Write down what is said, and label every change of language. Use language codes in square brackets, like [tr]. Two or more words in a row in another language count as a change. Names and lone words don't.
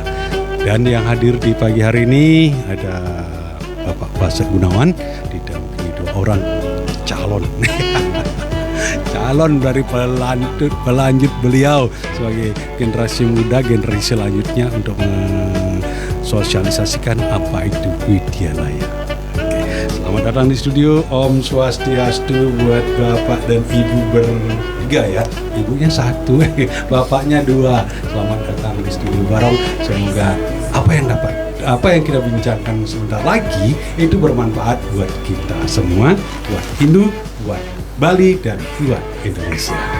[id] Dan yang hadir di pagi hari ini ada Bapak Basek Gunawan didampingi dua orang calon. Calon dari pelanjut beliau sebagai generasi muda, generasi selanjutnya untuk mensosialisasikan apa itu Widyalaya. Oke, selamat datang di studio. Om Swastiastu buat Bapak dan Ibu bertiga ya. Ibunya satu, bapaknya dua. Selamat datang di studio Barong. Semoga apa yang kita bincangkan sebentar lagi itu bermanfaat buat kita semua, buat Hindu, buat Bali, dan buat Indonesia.